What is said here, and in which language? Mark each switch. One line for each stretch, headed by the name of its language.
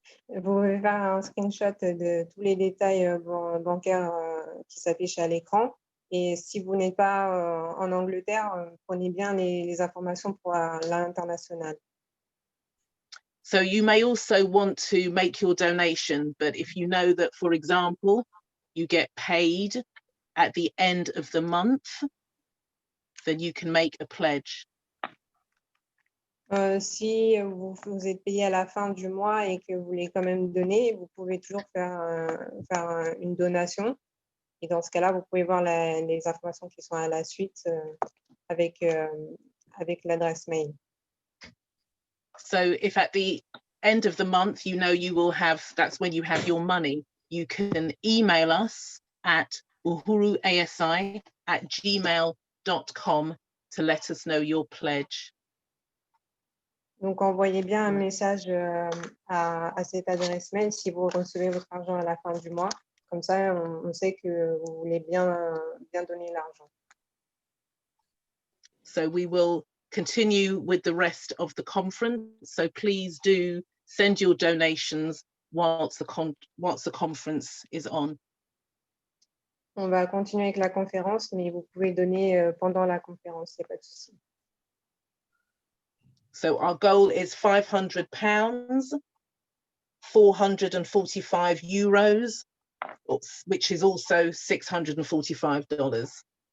French: Vous pouvez faire un screenshot de tous les détails bancaires qui s'affichent à l'écran. Et si vous n'êtes pas en Angleterre, prenez bien les informations pour l'international.
English: So you may also want to make your donation, but if you know that, for example, you get paid at the end of the month, then you can make a pledge.
French: Si vous êtes payé à la fin du mois et que vous voulez quand même donner, vous pouvez toujours faire une donation. Et dans ce cas-là, vous pouvez voir les informations qui sont à la suite avec l'adresse mail.
English: So if at the end of the month, you know you will have, that's when you have your money, you can email us at uhuruasi@gmail.com to let us know your pledge.
French: Donc, envoyez bien un message à cette adresse mail si vous recevez votre argent à la fin du mois. Comme ça, on sait que vous voulez bien donner l'argent.
English: So we will continue with the rest of the conference. So please do send your donations whilst the conference is on.
French: On va continuer avec la conférence, mais vous pouvez donner pendant la conférence, il n'y a pas de souci.
English: So our goal is £500, 445 euros, which is also $645.